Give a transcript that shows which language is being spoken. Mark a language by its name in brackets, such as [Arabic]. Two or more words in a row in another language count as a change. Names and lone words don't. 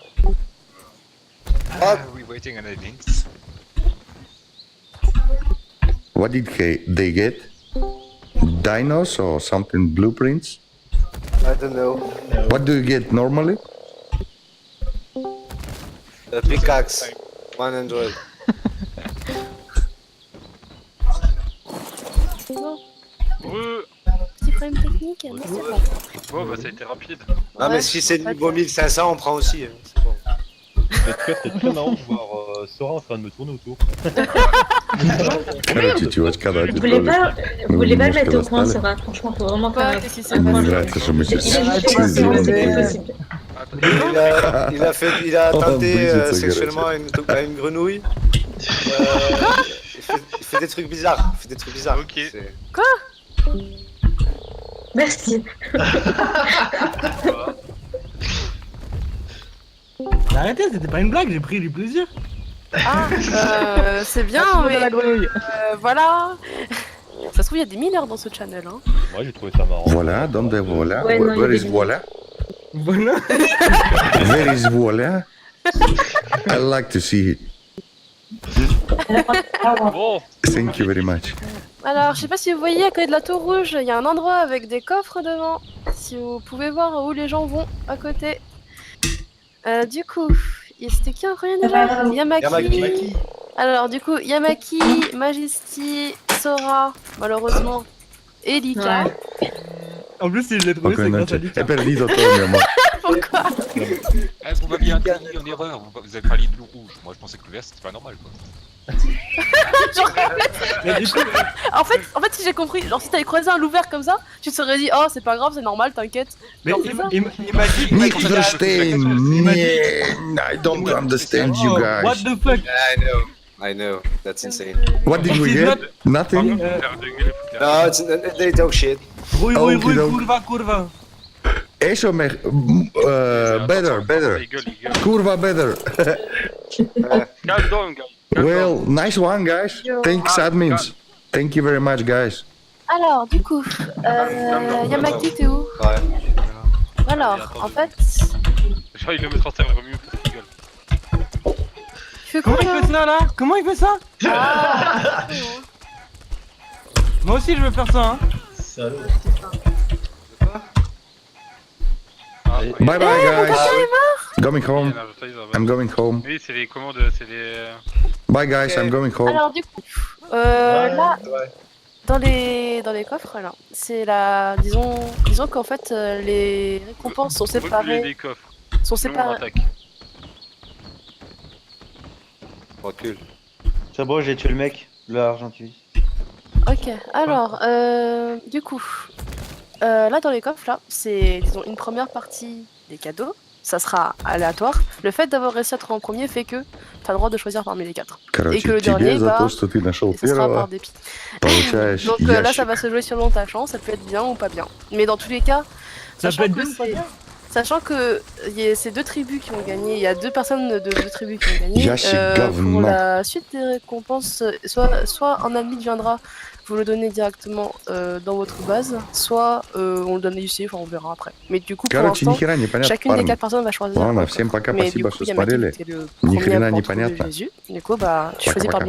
[English] We waiting on the links. What did they get? Dinos or something? Blueprints? I don't know. What do you get normally? A pickaxe. 100. [French] Petit problème technique, mais c'est bon. Bon, bah ça a été rapide. Ah mais si c'est niveau 1500, on prend aussi. Hein. C'est bon. C'est très marrant de voir Sora en train de me tourner autour. [Russian] Короче, чувачка, да, [French] Vous voulez pas le mettre au point, Sora? Franchement, faut vraiment Quoi? faire... Qu'est-ce qui s'est [Russian] Мне [French] passé? [Russian] нравится, что мы [French] Il est [Russian] сейчас... [French] juste conscient, c'est pas possible. Il a tenté [Russian] Быстро, [French] sexuellement à une grenouille. Il fait des trucs bizarres. Ok. C'est- Merci. Arrêtez, c'était pas une blague, j'ai pris du plaisir. Ah, c'est bien, mais voilà. Ça se trouve, il y a des mineurs dans ce channel, hein. Moi j'ai trouvé ça marrant. Voilà, donde voilà? Ouais, non, [English] Where [French] il [English] is [French] est- voilà? Voilà. [English] Where is voilà? I like to see it. [French] Bon, [English] Thank you very much. [French] Alors, je sais pas si vous voyez, à côté de la tour rouge, il y a un endroit avec des coffres devant. Si vous pouvez voir où les gens vont à côté. Du coup, c'était qui encore Yamaki. Yamaki. Alors, du coup, Yamaki, Majesty, Sora, malheureusement, et Lika. Ouais. En plus, si je l'ai trouvé, Ok, c'est non, grâce à [Spanish] He [French] Lika. [Spanish] perdido todo, mi amor. [French] Pourquoi Vous m'aviez induit en erreur, vous avez parlé de l'eau rouge. Moi je pensais que le vert c'était pas normal quoi. Genre, Mais du coup, en fait, si j'ai compris, genre si t'avais croisé un loup vert comme ça, tu te serais dit oh c'est pas grave, c'est normal, t'inquiète. mais Genre, il c'est ça. m'a dit. [German] Nicht verstehen. [English] I don't understand you Oh, guys. what the fuck? I know. That's insane. What did we This is get? Nothing? [French] faire de gueule, il faut faire- [English] No, they talk shit. [French] Rouille, [English] Okidok. [Polish] kurwa. [Spanish] Eso me... better. [French] Il gueule. [Polish] Kurva better. [English] Calm down, guys. Well, nice one, guys. Thanks, admins. Thank you very much, guys. [French] Alors, du coup, Yamaki, t'es où? Ouais. Alors, en fait, Genre, il le met sur serveur mieux, il gueule. tu fais Comment quoi il là? fait ça là? Comment il fait ça? Ah, Moi aussi je veux faire ça hein. Salaud. [English] Bye bye, [French] mon [English] guys. [French] capteur est mort. [English] Going home. I'm going home. [French] Oui, c'est les commandes, c'est les... [English] Bye, guys. I'm going home. [French] Alors, du coup, là, dans les coffres, là, c'est la. Disons qu'en fait, les récompenses sont séparées. Les coffres. Sont Sinon, on séparées. attaque. Recule. C'est bon, j'ai tué le mec, le argentus. Ok, alors, du coup, là dans les coffres, là, c'est, disons, une première partie des cadeaux, ça sera aléatoire. Le fait d'avoir réussi à te rendre en premier fait que tu as le droit de choisir parmi les 4. Et [Russian] Короче, [French] que le [Russian] тебе [French] dernier, [Russian] за [French] bah, [Russian] то, что ты нашел [French] ce sera par [Russian] первого, [French] dépit. [Russian] получаешь [French] Donc là, [Russian] ящик. [French] ça va se jouer selon ta chance, ça peut être bien ou pas bien. Mais dans tous les cas, Ça sachant peut être que bien ou pas c'est- bien. Sachant que y a ces deux tribus qui ont gagné, il y a deux personnes de deux tribus qui ont gagné. [Russian] Ящик говно. [French] Pour la suite des récompenses, soit un ami viendra vous le donner directement dans votre base, soit on le donne ici, enfin on verra après. Mais du coup, pour [Russian] Короче, ни [French] l'instant, [Russian] хера непонятно, [French] chacune des [Russian] парни. [French] 4 personnes va choisir. [Russian] Ладно, [French] un [Russian] всем [French] coffre. [Russian] пока, [French] Mais [Russian] спасибо, [French] du coup, [Russian] что [French] Yamaki, [Russian] смотрели. [French] t'es le [Russian] Ни [French] premier [Russian] хрена [French] à pouvoir trouver [Russian] непонятно. [French] Jésus. Du coup, bah, tu choisis [Russian] Пока-пока. [French] parmi les